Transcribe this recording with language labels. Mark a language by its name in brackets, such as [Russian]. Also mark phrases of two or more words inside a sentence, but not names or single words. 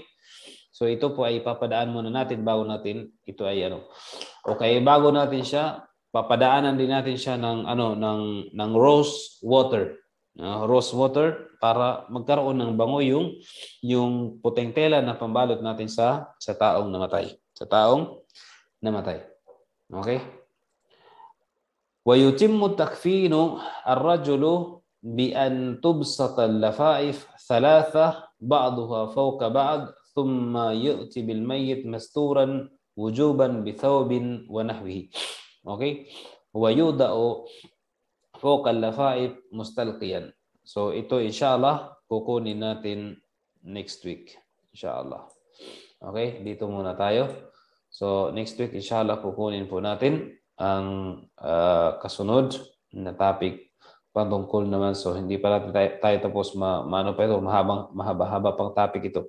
[Filipino] So ito po ay papadaan muna natin bago natin ito ay Okay, bago natin siya, papadaanan din natin siya ng [English] rose water. Rose water [Filipino] para magkaroon ng bango yung puting tela na pambalot natin sa taong namatay. Sa taong namatay. Okay? [Arabic] ويتم تكفين الرجل بأن تبسط اللفائف ثلاثة بعضها فوق بعض ثم يأتي بالميت مستورا وجوبا بثوب ونحوه. Okay? ويوضع فوق اللفائف مستلقيا. [Filipino] So ito inshallah kukunin natin [English] next week. [Filipino] Inshallah. Okay? Dito muna tayo. So [English] next week [Filipino] inshallah kukunin po natin ang kasunod na topic patungkol naman. So hindi pa natin tayo tapos maano pa ito, mahaba pang topic ito.